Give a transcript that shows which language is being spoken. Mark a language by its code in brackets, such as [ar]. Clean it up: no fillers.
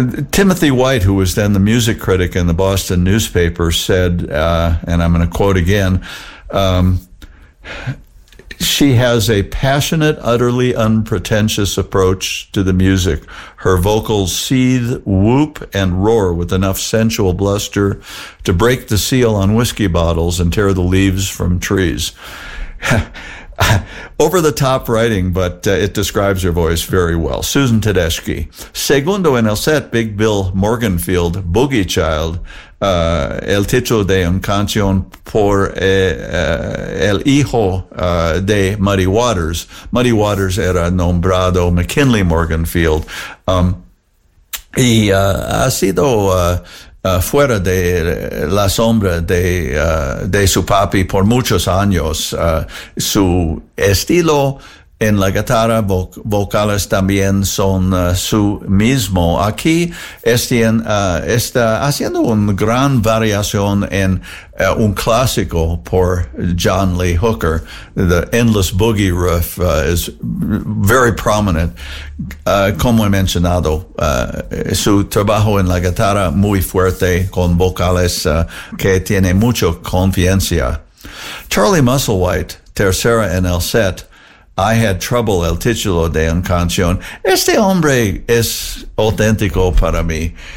[en] Timothy White, who was then the music critic in the Boston newspaper, said, and I'm going to quote again, she has a passionate, utterly unpretentious approach to the music. Her vocals seethe, whoop, and roar with enough sensual bluster to break the seal on whiskey bottles and tear the leaves from trees. Over-the-top writing, but it describes her voice very well. Susan Tedeschi. [es] Segundo en el set, Big Bill Morganfield, Boogie Child, el título de un canción por el hijo de Muddy Waters. Muddy Waters era nombrado McKinley Morganfield. Ha sido fuera de la sombra de su papi por muchos años. Su estilo en la guitarra, vocales también son su mismo. Aquí está haciendo una gran variación en un clásico por John Lee Hooker. [en] The Endless Boogie Riff is very prominent. [es] Como he mencionado, su trabajo en la guitarra muy fuerte con vocales que tiene mucho confianza. Charlie Musselwhite, tercera en el set, I Had Trouble, el título de un canción. Este hombre es auténtico para mí.